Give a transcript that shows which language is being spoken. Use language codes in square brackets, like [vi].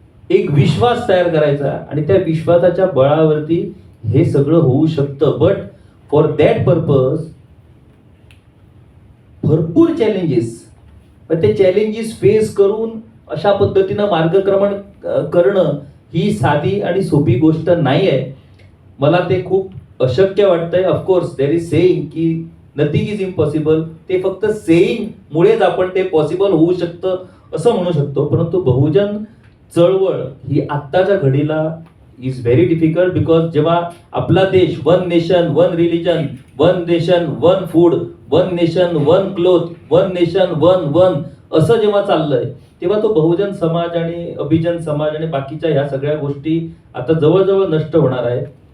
[mr] एक विश्वास तयार करायचा आणि त्या विश्वासाच्या बळावरती हे सगळं होऊ शकतं. [en] but for that purpose [mr] भरपूर चॅलेंजेस, ते चॅलेंजेस फेस करून अशा पद्धतीनं मार्गक्रमण करणं ही साधी आणि सोपी गोष्ट नाही आहे. मला ते खूप अशक्य वाटतंय. [en] Of course there is saying की nothing is impossible. [mr] ते फक्त सेईंग मुळेच आपण ते पॉसिबल होऊ शकतं असं म्हणू शकतो. परंतु बहुजन चळवळ ही आत्ताच्या घडीला [en] Is very difficult. [mr] बिकॉज जेव्हा आपला देश one nation one religion, one nation one food, one nation one cloth, one nation one one असं जेव्हा चाललंय तेव्हा तो बहुजन समाज आणि अभिजन समाज आणि बाकीच्या ह्या सगळ्या गोष्टी आता जवळजवळ नष्ट होणार आहेत.